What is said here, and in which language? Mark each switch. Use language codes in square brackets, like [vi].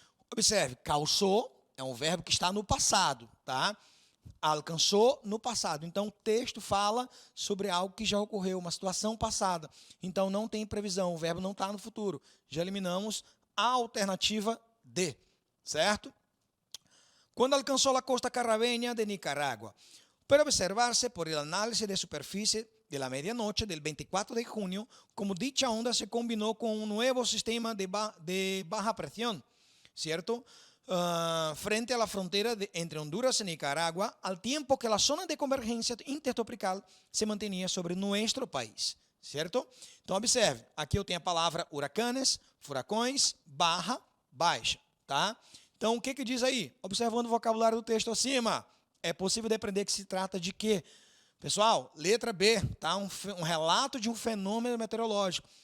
[pt] Observe, causou é um verbo que está no passado, tá? Alcançou no passado. Então, o texto fala sobre algo que já ocorreu, uma situação passada. Então, não tem previsão, o verbo não está no futuro. Já eliminamos a alternativa D, certo? Quando alcançou a costa caribeña de Nicaragua. [es] Puede observarse por el análisis de superficie de la medianoche del 24 de junio, como dicha onda se combinó con un nuevo sistema de baja presión, ¿cierto? Frente a la frontera entre Honduras y Nicaragua, al tiempo que la zona de convergencia intertropical se mantenía sobre nuestro país, [pt] certo? Então, observe, aqui eu tenho a palavra huracanes, furacões, barra, baixa, tá? Então, o que diz aí? Observando o vocabulário do texto acima, é possível depreender que se trata de quê? Pessoal, letra B, tá? Um relato de um fenômeno meteorológico.